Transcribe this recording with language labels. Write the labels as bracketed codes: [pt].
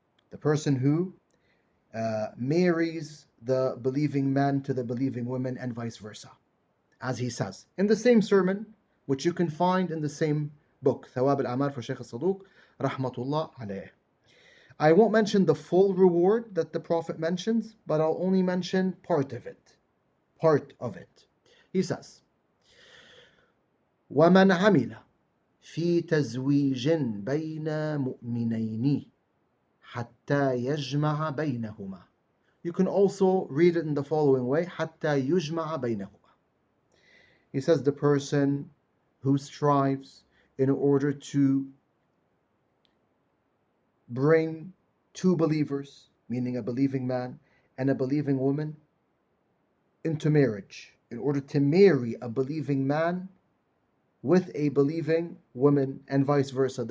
[en] The person who marries the believing man to the believing women and vice versa. As he says in the same sermon, which you can find in the same book, Thawab al-Amal for Shaykh al-Saduq, rahmatullah alayh. I won't mention the full reward that the Prophet mentions, but I'll only mention part of it. He says, [ar] وَمَنْ عَمِلَ في تزويج بين مؤمنين حتى يجمع بينهما. [en] You can also read it in the following way, [ar] حتى يجمع بينهما. [en] He says the person who strives in order to bring two believers, meaning a believing man and a believing woman, into marriage, in order to marry a believing man with a believing woman and vice versa.